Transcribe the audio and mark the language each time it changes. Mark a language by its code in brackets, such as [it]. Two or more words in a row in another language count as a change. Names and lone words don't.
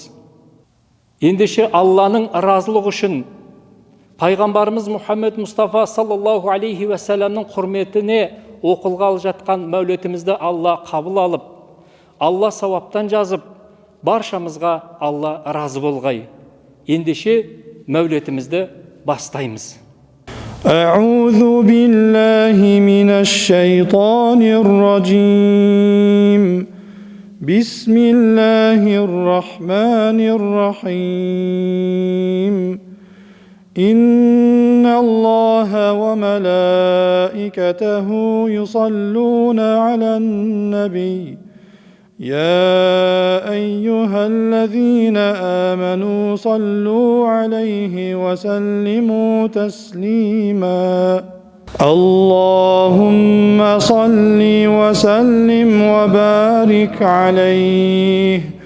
[kk] Ендеше Алланың разылығы үшін пайғамбарымыз Мұхаммед Мұстафа [ar] صلى الله عليه وسلم [kk] құрметіне оқылғалы жатқан мәулетімізді Алла қабыл алып, Алла сауаптан жазып, баршамызға Алла разы болғай. Ендеше мәулетімізді бастаймыз. [ar] أعوذ بالله من الشيطان الرجيم بسم الله الرحمن الرحيم إن الله وملائكته يصلون على النبي يا أيها الذين آمنوا صلوا عليه وسلموا تسليما اللهم صل وسلم وبارك عليه